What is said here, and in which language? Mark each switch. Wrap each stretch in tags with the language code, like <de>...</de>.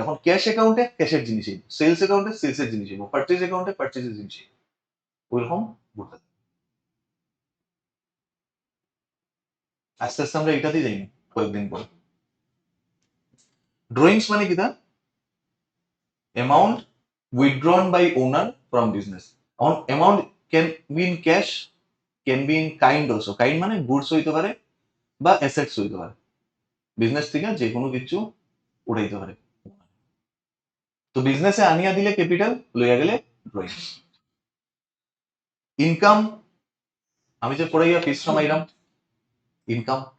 <bn>এখন ক্যাশ অ্যাকাউন্টে ক্যাশের জিনিস, সেলস অ্যাকাউন্টে সেলসের জিনিস, পারচেজ অ্যাকাউন্টে পারচেজের জিনিস, ওইরকম ঘুরতে থাকে। আস্তে আস্তে আমরা এটাতেই যাই কয়েকদিন পর। ড্রয়িংস মানে কি?</bn> <en>The amount withdrawn by owner from business. On amount can be in cash, can be in kind also.</en> <bn>Kind মানে গুডস হইতে পারে বা অ্যাসেটস হইতে পারে, বিজনেস থেকে যে কোনো কিছু উঠাইতে পারে। তো বিজনেসে আনিয়া দিলে ক্যাপিটাল, লইয়া গেলে ড্রয়িং। ইনকাম, আমি যে পড়াইয়া ফিস কামাইলাম, ইনকাম।</bn>